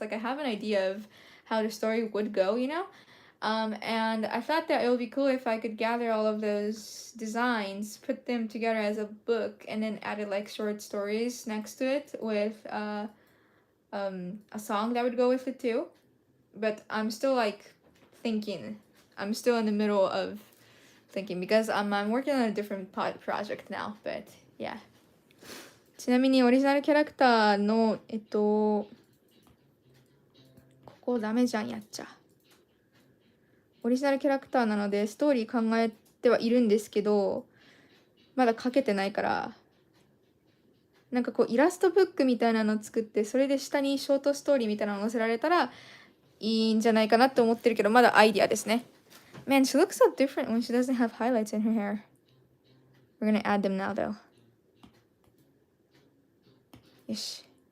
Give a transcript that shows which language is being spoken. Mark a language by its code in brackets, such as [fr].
[en] Like I have an idea of how the story would go, you know? And I thought that it would be cool if I could gather all of those designs, put them together as a book, and then added like short stories next to it with a song that would go with it too. But I'm still like thinking. I'm still in the middle of thinking, because I'm working on a different project now. But yeah. [ja] ちなみにオリジナルキャラクターのここダメじゃんやっちゃ。オリジナルキャラクターなのでストーリー考えてはいるんですけど、まだ書けてないから、なんかこうイラストブックみたいなのを作って、それで下にショートストーリーみたいなのを載せられたらいいんじゃないかなって思ってるけど、まだアイディアですね。 [en] Man, she looks so different when she doesn't have highlights in her hair. We're gonna add them now though. [ja] よし。